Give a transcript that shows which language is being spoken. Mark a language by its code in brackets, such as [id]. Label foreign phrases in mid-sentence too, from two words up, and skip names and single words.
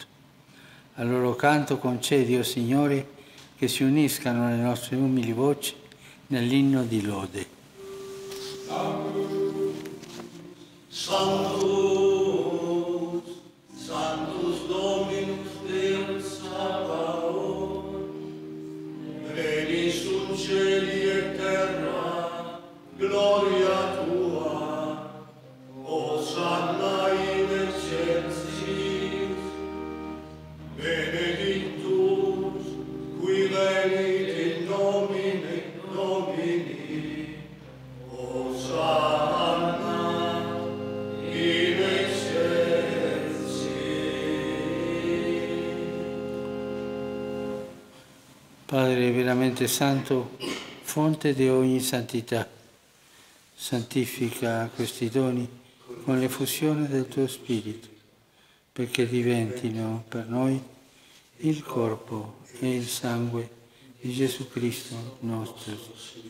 [it] Al loro canto concedi, o Signore, che si uniscano le nostre umili voci nell'inno di lode. [la] Sanctus, Sanctus Dominus Deus Sabaoth, veni sul cieli e terra, gloria tua, Hosanna in excelsis, benedictus, qui venit in nomine Domini, Hosanna in excelsis. [it] Padre veramente santo, fonte di ogni santità, santifica questi doni con l'effusione del tuo Spirito, perché diventino per noi il corpo e il sangue di Gesù Cristo nostro Signore.